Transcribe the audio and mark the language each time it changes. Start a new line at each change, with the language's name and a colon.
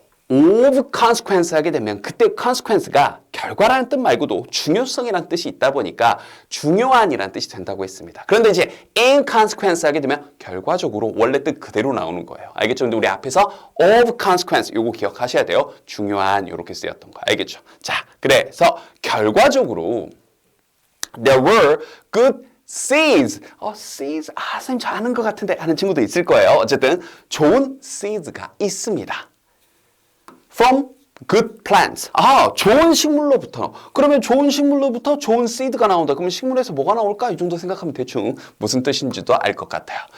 English: of consequence
Korean: 하게 되면 그때 consequence가 결과라는 뜻 말고도 중요성이라는 뜻이 있다 보니까 중요한이라는 뜻이 된다고 했습니다. 그런데 이제
English: in consequence
Korean: 하게 되면 결과적으로 원래 뜻 그대로 나오는 거예요. 알겠죠? 근데 우리 앞에서
English: of consequence
Korean: 요거 기억하셔야 돼요. 중요한 이렇게 쓰였던 거. 알겠죠? 자, 그래서 결과적으로
English: there were good seeds. seeds.
Korean: 선생님 저 아는 것 같은데 하는 친구도 있을 거예요. 어쨌든 좋은 seeds가 있습니다.
English: From good plants.
Korean: 좋은 식물로부터. 그러면 좋은 식물로부터 좋은 seed가 나온다. 그러면 식물에서 뭐가 나올까? 이 정도 생각하면 대충 무슨 뜻인지도 알 것 같아요.